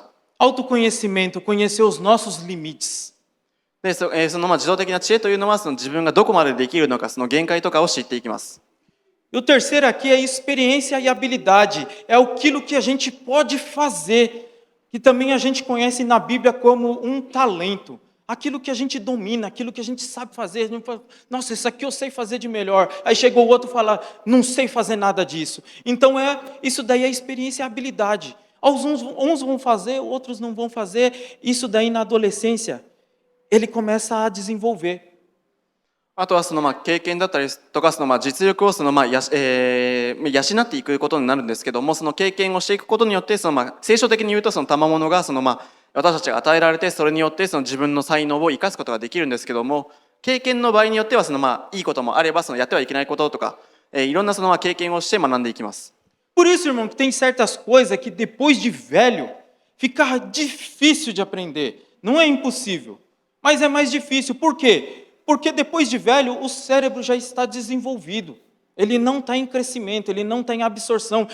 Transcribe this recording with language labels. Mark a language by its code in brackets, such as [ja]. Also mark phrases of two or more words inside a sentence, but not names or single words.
[pt] Autoconhecimento, conhecer os nossos limites. [ja] で自動的な知恵というのは自分がどこまでできるのかその限界とかを知っていきます。 [pt] E o terceiro aqui é experiência e habilidade. É aquilo que a gente pode fazer, que também a gente conhece na Bíblia como um talento. Aquilo que a gente domina, aquilo que a gente sabe fazer. A gente fala, nossa, isso aqui eu sei fazer de melhor. Aí chegou o outro e fala, não sei fazer nada disso. Então isso daí é experiência e habilidade. Uns vão fazer, outros não vão fazer. Isso daí na adolescência, ele começa a desenvolver. [ja] あとは経験だったりとか実力を養っていくことになるんですけどもその経験をしていくことによって聖書的に言うと賜物が私たちが与えられてそれによって自分の才能を生かすことができるんですけども経験の場合によってはいいこともあればやってはいけないこととかいろんな経験をして学んでいきます。 [pt] Por isso, irmão, que tem certas coisas que depois de velho fica difícil de aprender. Não é impossível, mas é mais difícil. Por quê? Porque depois de velho, o cérebro já está desenvolvido. Ele não está em crescimento, ele não está em absorção.